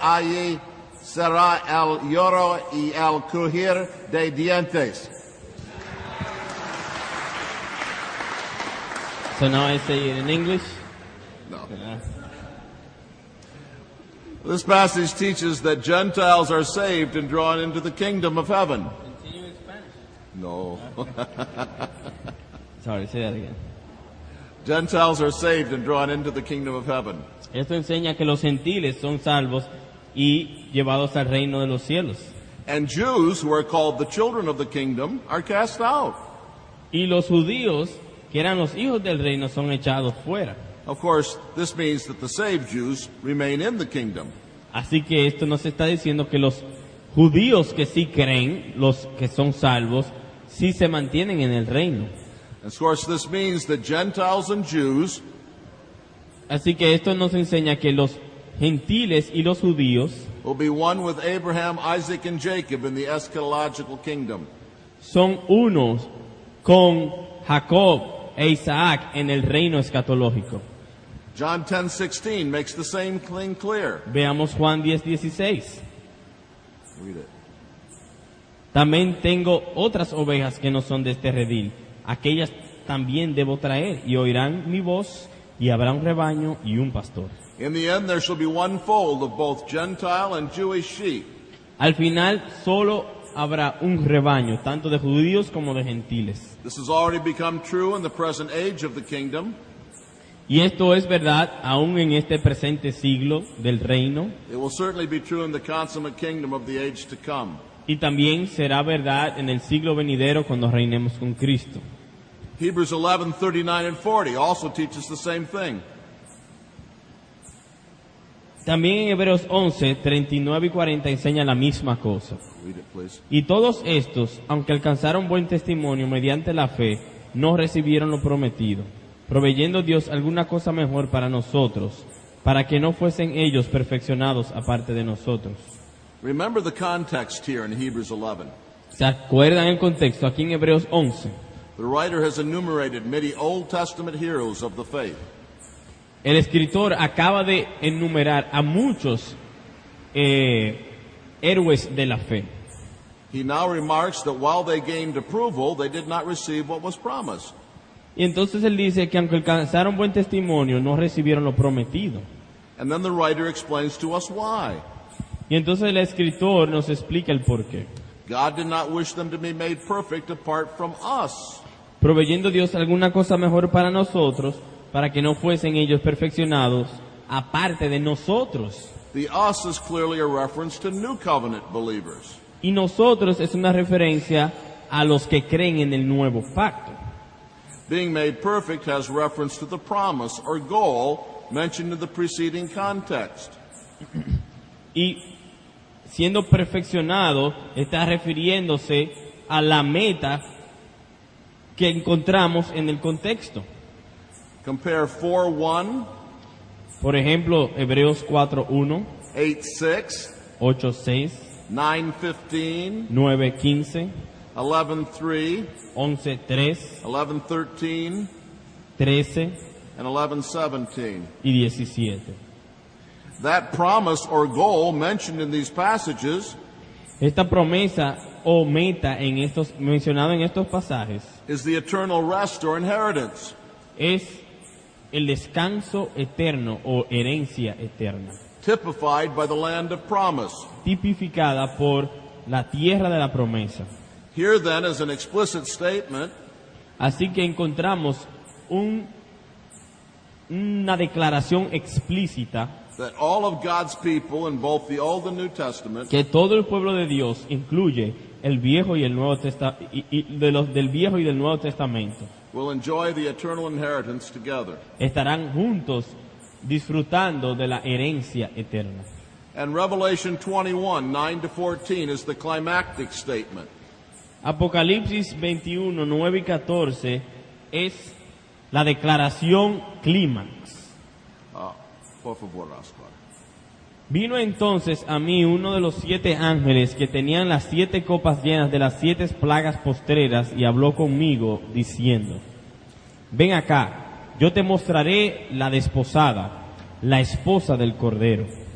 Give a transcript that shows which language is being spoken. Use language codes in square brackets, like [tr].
[es] Allí será el lloro y el crujir de dientes. [en] So now I say it in English. No. This passage teaches that Gentiles are saved and drawn into the kingdom of heaven. Continue in Spanish. No. Sorry, say that again. Gentiles are saved and drawn into the kingdom of heaven. [es] Esto enseña que los gentiles son salvos y llevados al reino de los cielos. [en] And Jews, who are called the children of the kingdom, are cast out. [es] Y los judíos, que eran los hijos del reino, son echados fuera. [en] Of course, this means that the saved Jews remain in the kingdom. [es] Así que esto nos está diciendo que los judíos que sí creen, los que son salvos, sí se mantienen en el reino. [en] And of course, this means that Gentiles and Jews [es] Así que esto nos enseña que los gentiles y los judíos [en] will be one with Abraham, Isaac, and Jacob in the eschatological kingdom. [es] son unos con Jacob e Isaac en el reino escatológico. [en] John 10:16 makes the same thing clear. [es] Veamos Juan 10:16. [en] Read it. [es] También tengo otras ovejas que no son de este redil. Aquellas también debo traer y oirán mi voz y habrá un rebaño y un pastor. [en] In the end, there shall be one fold of both Gentile and Jewish sheep. [es] Al final solo habrá un rebaño, tanto de judíos como de gentiles. [en] This has already become true in the present age of the kingdom. [es] Y esto es verdad aún en este presente siglo del reino, [en] It will certainly be true in the consummate kingdom of the age to come. [es] y también será verdad en el siglo venidero cuando reinemos con Cristo. [en] Hebrews 11:39 and 40 also teaches the same thing. [es] También en Hebreos 11, 39 y 40 enseña la misma cosa. [en] Read it, please. [es] Y todos estos, aunque alcanzaron buen testimonio mediante la fe, no recibieron lo prometido, proveyendo Dios alguna cosa mejor para nosotros, para que no fuesen ellos perfeccionados aparte de nosotros. [en] Remember the context here in Hebrews 11. [es] ¿Se acuerdan el contexto aquí en Hebreos 11? [en] The writer has enumerated many Old Testament heroes of the faith. [es] El escritor acaba de enumerar a muchos héroes de la fe. [en] He now remarks that while they gained approval, they did not receive what was promised. [es] Y entonces él dice que aunque alcanzaron buen testimonio, no recibieron lo prometido. [en] And then the writer explains to us why. [es] Y entonces el escritor nos explica el porqué. [en] God did not wish them to be made perfect apart from us. [es] Proveyendo Dios alguna cosa mejor para nosotros, para que no fuesen ellos perfeccionados aparte de nosotros. [en] The us is clearly a reference to New Covenant believers. [es] Y nosotros es una referencia a los que creen en el nuevo pacto. [en] Being made perfect has reference to the promise or goal mentioned in the preceding context. [es] Y siendo perfeccionado está refiriéndose a la meta que encontramos en el contexto. [en] Compare 4:1, [es] Por ejemplo, Hebreos 4:1, 8:6, 8:6, 9:15, 9:15, 11:3, 11:3, 11:13, 13 [en] and 11:17. [es] y 17. [en] That promise or goal mentioned in these passages [es] Esta promesa o meta mencionada en estos pasajes [en] is the eternal rest or inheritance. [es] es el descanso eterno o herencia eterna, [en] Typified by the land of promise. [es] tipificada por la tierra de la promesa. [en] Here then is an explicit statement [es] Así que encontramos una declaración explícita [en] that all of God's people in both the Old and New Testament [es] que todo el pueblo de Dios incluye el Viejo y el Nuevo del Viejo y del Nuevo Testamento [en] will enjoy the eternal inheritance together. [es] estarán juntos disfrutando de la herencia eterna. [en] And Revelation 21, 9 to 14 is the climactic statement. [es] Apocalipsis 21, 9 y 14 es la declaración clímax. Por favor, Oscar. Vino entonces a mí uno de los 7 ángeles que tenían las 7 copas llenas de las 7 plagas postreras y habló conmigo diciendo: ven acá, yo te mostraré la desposada, la esposa del Cordero.